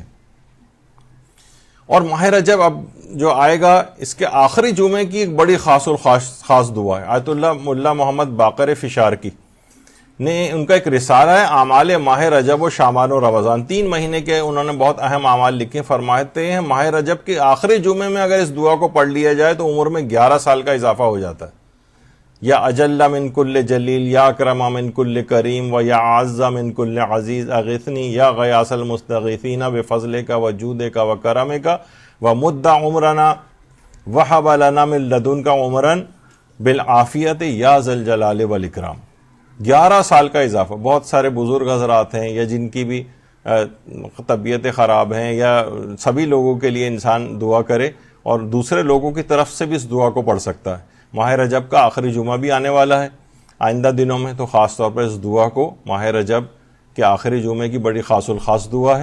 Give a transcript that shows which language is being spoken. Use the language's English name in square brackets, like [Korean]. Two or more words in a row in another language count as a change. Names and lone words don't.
[Urdu] اور ماہ رجب اب جو آئے گا اس کے آخری جمعے کی ایک بڑی خاص دعا ہے. آیت اللہ ملا محمد باقر فشار کی نے ان کا ایک رسالہ ہے اعمال ماہ رجب و شعبان و رمضان، 3 مہینے کے انہوں نے بہت اہم اعمال لکھے. فرماتے ہیں ماہ رجب کے آخری جمعے میں اگر اس دعا کو پڑھ لیا جائے تو عمر میں 11 سال کا اضافہ ہو جاتا ہے. [Arabic] یا اجل من کل جلیل، یا اکرم من کل کریم، و یا اعز من کل عزیز اغثنی، یا غیاث المستغیثین بفضلک و جودک و کرمک و مد عمرنا وہب لنا من لدنک عمرا بالعافیت یا ذی الجلال والاکرام. [Urdu] 11 سال کا اضافہ. بہت سارے بزرگ حضرات ہیں یا جن کی بھی طبیعتیں خراب ہیں، یا سبھی لوگوں کے لیے انسان دعا کرے اور دوسرے لوگوں کی طرف سے بھی اس دعا کو پڑھ سکتا ہے. ماہ رجب کا آخری جمعہ بھی آنے والا ہے آئندہ دنوں میں، تو خاص طور پر اس دعا کو ماہ رجب کے آخری جمعے کی بڑی خاص دعا ہے.